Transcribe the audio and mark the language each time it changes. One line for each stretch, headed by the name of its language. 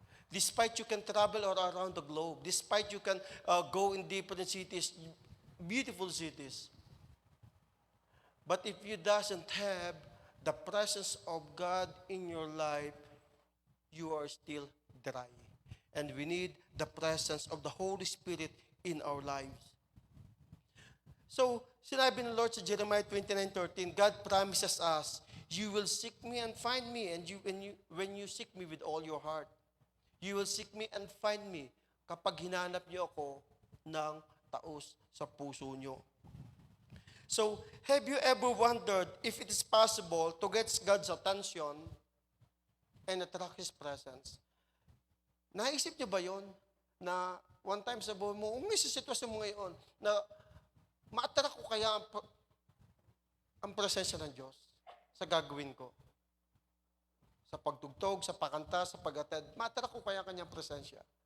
English: Despite you can travel all around the globe, despite you can go in different cities, beautiful cities, but if you doesn't have the presence of God in your life, you are still dry. And we need the presence of the Holy Spirit in our lives. So,
Filipino: sinabi ng Lord sa
English: Jeremiah 29:13, God promises us, you will seek me and find me, and when you seek me with all your heart. You will seek me and find me
Filipino: kapag hinanap niyo ako ng taos sa puso niyo.
English: So, have you ever wondered if it is possible to get God's attention and attract His presence?
Filipino: Naisip niyo ba yon na
English: one time
Filipino: sa buhay mo, may sitwasyon mo ngayon na ma-attract ko kaya ang presensya ng Diyos sa gagawin ko? Sa pagtugtog, sa pakanta, sa pag-attend, ma-attract ko kaya kanyang presensya.